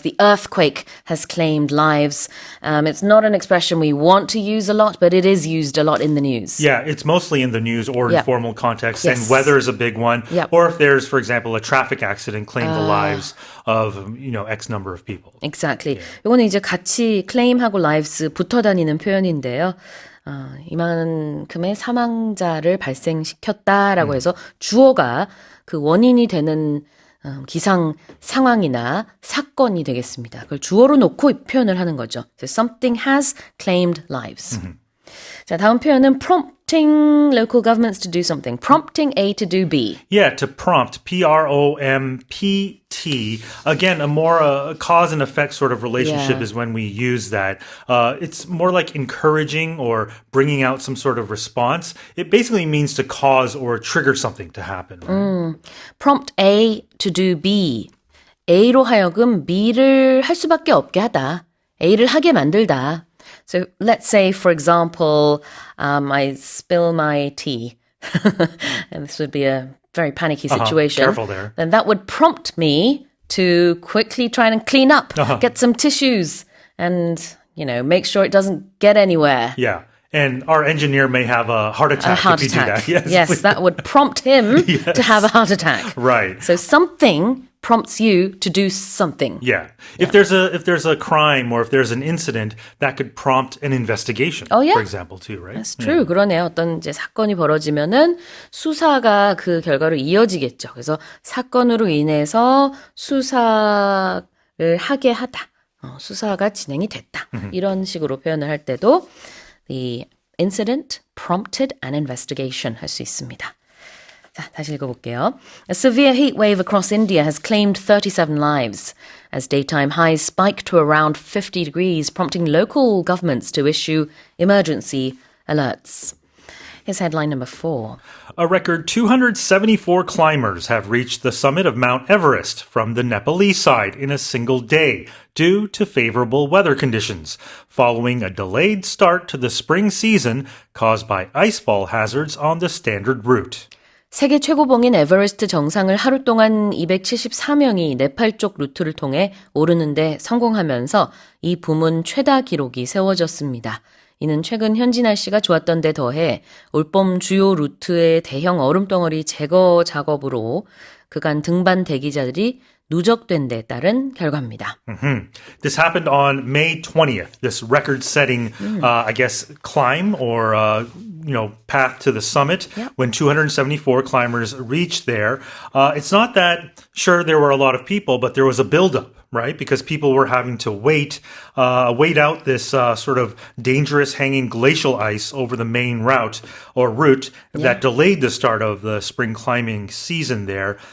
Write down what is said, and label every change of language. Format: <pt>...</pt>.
<en>The earthquake has claimed lives. It's not an expression we want to use a lot, but it is used a lot in the news. Yeah, it's mostly in the news or in formal context, and weather is a big one. Or if there's, for example, a traffic accident claimed the lives of, X number of people. Exactly.</en> <ko>이거는 이제 같이 claim하고 lives 붙어 다니는 표현인데요. 이만큼의 사망자를 발생시켰다라고 해서 주어가 그 원인이 되는 기상 상황이나 사건이 되겠습니다. 그걸 주어로 놓고 표현을 하는 거죠.</ko> <en>So something has claimed lives.</en> <ko>자, 다음 표현은</ko> <en>prompting local governments to do something. Prompting A to do B. Yeah, to prompt, P-R-O-M-P-T. Again, a more cause and effect sort of relationship is when we use that. It's more like encouraging or bringing out some sort of response. It basically means to cause or trigger something to happen. Right? Prompt A to do B.</en> <ko>A로 하여금 B를 할 수밖에 없게 하다. A를 하게 만들다. So let's say, for example, I spill my tea.</ko> <en>And this would be a very panicky situation. Careful there. Then that would prompt me to quickly try and clean up, get some tissues, and, make sure it doesn't get anywhere. Yeah. And our engineer may have a heart attack if you do that. Yes, that would prompt him to have a heart attack. Right. So something prompts you to do something. Yeah. If there's a crime or if there's an incident, that could prompt an investigation, for example, too, right? That's true.</en> <ko>그러네요. 어떤 이제 사건이 벌어지면은 수사가 그 결과로 이어지겠죠. 그래서 사건으로 인해서 수사를 하게 하다. 수사가 진행이 됐다. 이런 식으로 표현을 할 때도</ko> <en>the incident prompted an investigation</en> <ko>할 수 있습니다. 자, 다시 읽어볼게요.</ko> <en>A severe heat wave across India has claimed 37 lives as daytime highs spike to around 50 degrees, prompting local governments to issue emergency alerts. Here's headline number 4. A record 274 climbers have reached the summit of Mount Everest from the Nepalese side in a single day due to favorable weather conditions, following a delayed start to the spring season caused by icefall hazards on the standard route.</en> <ko>세계 최고봉인 에베레스트 정상을 하루 동안 274명이 네팔 쪽 루트를 통해 오르는데 성공하면서 이 부문 최다 기록이 세워졌습니다. 이는 최근 현지 날씨가 좋았던 데 더해 올봄 주요 루트의 대형 얼음덩어리 제거 작업으로 그간 등반 대기자들이 누적된 데 따른 결과입니다.</ko> <en>This happened on May 20th, this record-setting, I guess, climb or, path to the summit when 274 climbers reached there. It's not that, sure, there were a lot of people, but there was a buildup, right? Because people were having to wait out this sort of dangerous hanging glacial ice over the main route that delayed the start of the spring climbing season there.</en>